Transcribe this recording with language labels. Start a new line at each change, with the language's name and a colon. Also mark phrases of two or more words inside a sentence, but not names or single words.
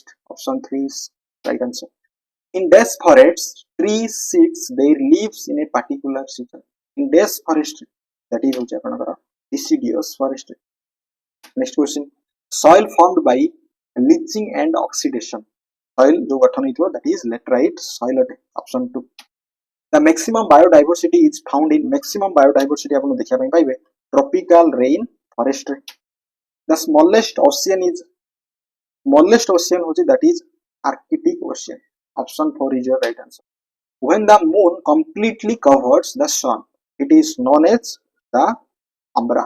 English: Option 3 is right answer. In dense forests, trees sits their leaves in a particular season. In dense forest, that is deciduous forest. Next question. Soil formed by leaching and oxidation.
Odia: Soil ଯୋ ଗଠନ ହୋଇଥାଏ,
English: that is laterite soil. Option 2. The maximum biodiversity is found in
Odia: ଆପଣ ଦେଖିବା ପାଇଁ ପାଇବେ
English: tropical rain forest. The smallest ocean होची, that is Arctic Ocean. Option 4 is your right answer. When the moon completely covers the sun, it is known as the umbra.